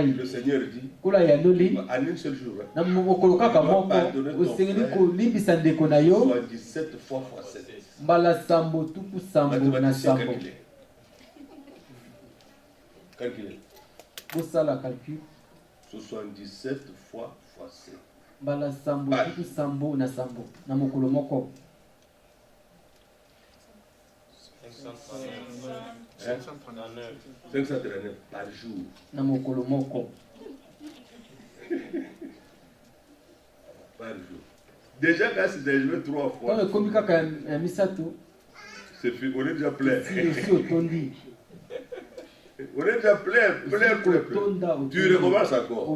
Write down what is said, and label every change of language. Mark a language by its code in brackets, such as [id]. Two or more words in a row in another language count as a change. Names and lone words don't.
[fr] Le Seigneur dit, en une seule jour, tu dois pardonner ton frère 77 fois fois 7. Mathématicien calculé. Calculez. 77 fois 7. [ln] Bala sambo tuku sambo na sambo na mokolo moko. [fr] 539 par jour. [ln] Na mokolo moko. [fr] Par jour. Déjà quand c'est déjà 3 fois. Quand comme [ln] kaka misato. [fr] C'est fini, on est déjà plein. C'est otondi. On est déjà plein. Tu recommences encore.